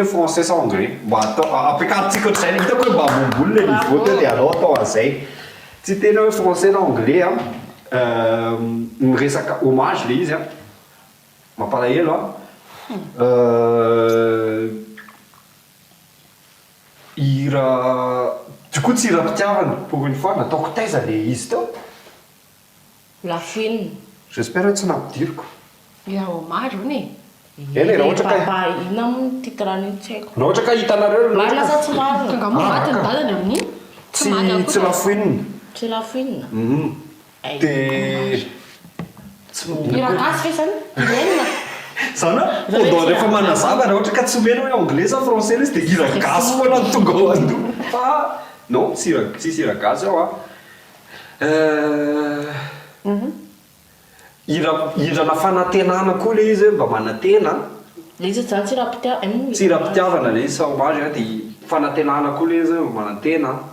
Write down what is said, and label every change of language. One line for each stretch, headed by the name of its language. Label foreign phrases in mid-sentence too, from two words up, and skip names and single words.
Malagasy: français sa anglais mba atao ampiakarintsika ohatr'izay le hitako hoe mba momboly le niveau teo dia alao atao an'izay tsy teny hoe français na anglais miresaka hommage le izy mampalahelo hira
French: du coup
Malagasy: tsy hira-pitiavana
French: pour une fois
Malagasy: nataoko taiza le izy teo La fouine. J'espère hoe tsy nampidiriko Ira hommage hono eny raha ohatra ka ina moa titrany tsy haiko. raha ohatra ka hitanareo Marina sa tsy marina? Tonga moa maty ny dadany amin'iny. tsy la fouine Tsy la fouine. dia Ira gasy fesany. Ilaina. zany hoe odao rehefa manazava raha ohatra ka tsy omena hoe anglais sa français le izy dia hira gasy foana ny tonga ao andoha fa non tsisy hira gasy ao hirana fanantenana koa le izy mba manantena Le izy zany tsy raha-pitiavana. tsy hira-pitiavana le izy sa hommage dia fanantenana koa le izy mba manantena